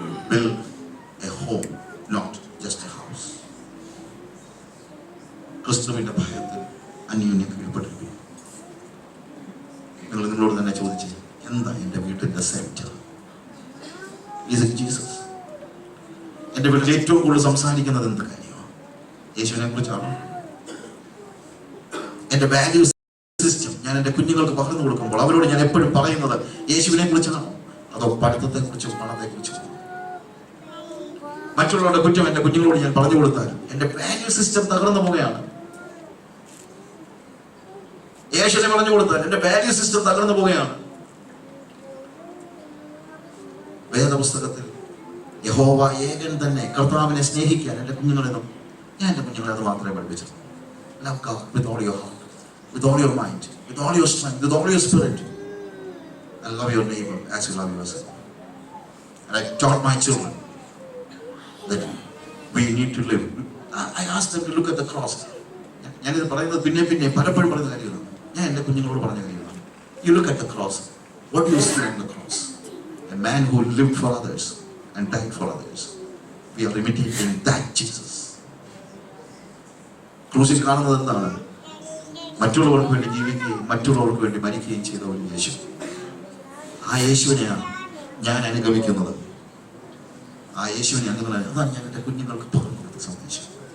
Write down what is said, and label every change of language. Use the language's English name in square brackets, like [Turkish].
[English] Build a home, not just a house. [Malayalam] ക്രിസ്തുവിന്റെ ഭയത്തിൽ അന്യോന്യം കീഴ്പ്പെട്ടിരിക്കും. നിങ്ങളോട് തന്നെ ചോദിച്ചു, എന്താ എൻ്റെ വീട്ടിന്റെ സെന്റർ? [English] Is it Jesus? [Malayalam] എൻ്റെ വീട്ടിൽ ഏറ്റവും കൂടുതൽ സംസാരിക്കുന്നത് എന്ത് കാര്യമാണ്? യേശുവിനെ കുറിച്ചാണോ? എൻ്റെ വാല്യൂ സിസ്റ്റം ഞാൻ എൻ്റെ കുഞ്ഞുങ്ങൾക്ക് പകർന്നു കൊടുക്കുമ്പോൾ അവരോട് ഞാൻ എപ്പോഴും പറയുന്നത് യേശുവിനെ കുറിച്ചാണോ, അതോ പഠിത്തത്തെ കുറിച്ചും പണത്തെ കുറിച്ചും? മറ്റുള്ളവരുടെ കുറ്റം എൻ്റെ കുഞ്ഞുങ്ങളോട് ഞാൻ പറഞ്ഞു കൊടുത്താൽ എൻ്റെ വാല്യൂ സിസ്റ്റം തകർന്നു പോവുകയാണ്. യേശുവിനെ പറഞ്ഞു കൊടുത്താൽ എൻ്റെ വാല്യൂ സിസ്റ്റം തകർന്നു പോവുകയാണ്. വേദപുസ്തകത്തിൽ യഹോവ ഏകൻ തന്നെ കർത്താവിനെ സ്നേഹിക്കാൻ എൻ്റെ കുഞ്ഞുങ്ങളെ ഞാൻ എൻ്റെ കുഞ്ഞുങ്ങളെ അത് മാത്രമേ പഠിപ്പിച്ചത്. [English] Love God with all your heart, with all your mind, with all your strength, with all your spirit, and love your neighbor as you love yourself. And I taught my children that we need to live. I asked them to look at the cross. [Malayalam] ഞാനിത് പറയുന്നത് പിന്നെ പലപ്പോഴും പറയുന്ന കാര്യമാണ്. ഞാൻ എൻ്റെ കുഞ്ഞുങ്ങളോട് പറഞ്ഞ കാര്യമാണ്. [English] You look at the cross. What do you see on the cross? A man who lived for others and died for others. We are imitating that Jesus. [Malayalam] ക്രൂസിൽ കാണുന്നത് എന്താണ്? മറ്റുള്ളവർക്ക് വേണ്ടി ജീവിക്കുകയും മറ്റുള്ളവർക്ക് വേണ്ടി മരിക്കുകയും ചെയ്ത ഒരു യേശു. ആ യേശുവിനെയാണ് ഞാൻ അനുഗമിക്കുന്നത്. ആ യേശുവിനെ അതാണ് ഞാൻ എൻ്റെ കുഞ്ഞുങ്ങൾക്ക് പറഞ്ഞു കൊടുത്ത സന്ദേശം.